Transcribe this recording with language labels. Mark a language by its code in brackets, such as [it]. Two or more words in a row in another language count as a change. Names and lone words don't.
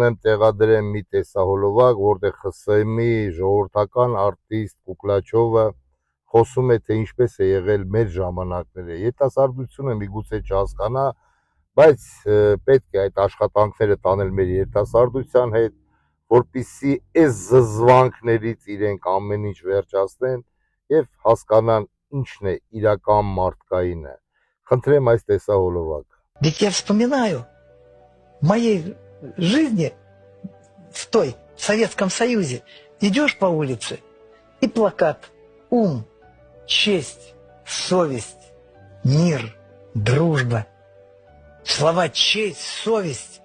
[hy] եմ տեղադրեմ մի տեսահոլովակ, որտեղ ԽՍՀՄ-ի ժողովրդական արտիստ Կուկլաչովը խոսում է, թե ինչպես է եղել մեր ժամանակները։ Երիտասարդությունը միգուցե չհասկանա, բայց պետք է այդ աշխատանքները տանել մեր երիտասարդության հետ, որպեսզի այս զզվանքներից իրենք ամեն ինչ վերջացնեն եւ հասկանան ինչն է իրական մարդկայինը։ Խնդրեմ այս տեսահոլովակը։ [ru] Ведь я вспоминаю в моей жизни в той в Советском Союзе. Идешь по улице и плакат: ум, честь, совесть, мир, дружба. Слова честь, совесть.